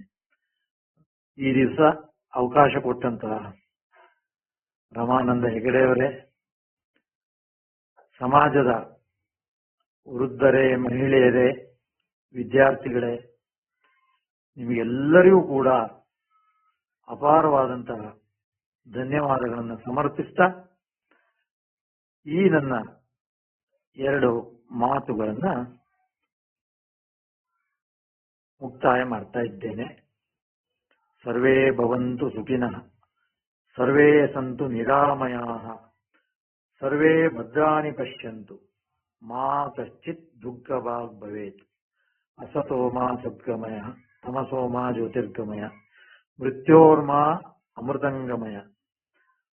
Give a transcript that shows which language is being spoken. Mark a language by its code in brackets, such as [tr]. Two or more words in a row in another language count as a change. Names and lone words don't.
[kn] ಈ ದಿವಸ ಅವಕಾಶ ಕೊಟ್ಟಂತಹ ರಮಾನಂದ ಹೆಗಡೆಯವರೇ, ಸಮಾಜದ ವೃದ್ಧರೇ, ಮಹಿಳೆಯರೇ, ವಿದ್ಯಾರ್ಥಿಗಳೇ, ನಿಮಗೆಲ್ಲರಿಗೂ ಕೂಡ ಅಪಾರವಾದಂತಹ ಧನ್ಯವಾದಗಳನ್ನು ಸಮರ್ಪಿಸ್ತಾ ಈ ನನ್ನ 2 ಮಾತುಗಳನ್ನ ಮುಕ್ತಾಯ ಮಾಡ್ತಾ ಇದ್ದೇನೆ. [sa] ಸರ್ವೇ ಭವಂತು ಸುಖಿನಃ, ಸರ್ವೇ ಸಂತು ನಿರಾಮಯಾಃ, ಸರ್ವೇ ಭದ್ರಾಣಿ ಪಶ್ಯಂತು, ಮಾ ಕಶ್ಚಿತ್ ದುಃಖಭಾಗ್ ಭವೇತ್. ಅಸತೋ ಮಾ ಸದ್ಗಮಯ, ತಮಸೋ ಮಾ ಜ್ಯೋತಿರ್ಗಮಯ, ಮೃತ್ಯೋರ್ಮಾ ಅಮೃತಂಗಮಯ.